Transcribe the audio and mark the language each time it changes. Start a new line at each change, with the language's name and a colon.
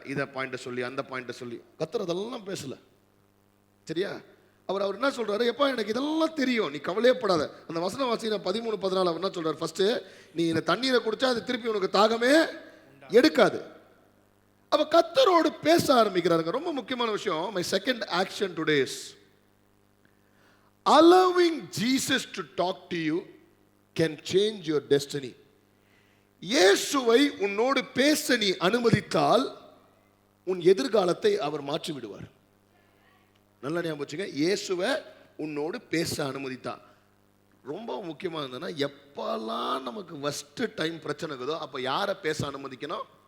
Tamil: இதை பாயிண்ட்டை சொல்லி அந்த பாயிண்ட்டை சொல்லி கத்தர் அதெல்லாம் பேசலை, சரியா? அவர் என்ன சொல்றாரு, எப்பா எனக்கு இதெல்லாம் தெரியும், நீ கவலையப்படாத. அந்த வசனம் வாசினா 13, 14 அவர் என்ன சொல்றாரு, ஃபர்ஸ்ட் நீ இந்த தண்ணீரை குடிச்சா அது திருப்பி உனக்கு தாகமே எடுக்காது. அப்ப கர்த்தரோடு பேச ஆரம்பிக்கிறாருங்க. ரொம்ப முக்கியமான விஷயம்.
English: My second action today is allowing Jesus to talk to you can change your destiny.
Tamil: இயேசுவை உன்னோடு பேச நீ அனுமதித்தால் உன் எதிர்காலத்தை அவர் மாற்றி விடுவார். நல்லா ஞாபகம் வச்சுங்க, இயேசுவை உன்னோடு பேச அனுமதித்தா. ரொம்ப முக்கியமாக இருந்ததுன்னா, எப்பெல்லாம் நமக்கு ஃபர்ஸ்ட் டைம் பிரச்சனை இருக்குதோ அப்போ யாரை பேச அனுமதிக்கணும்?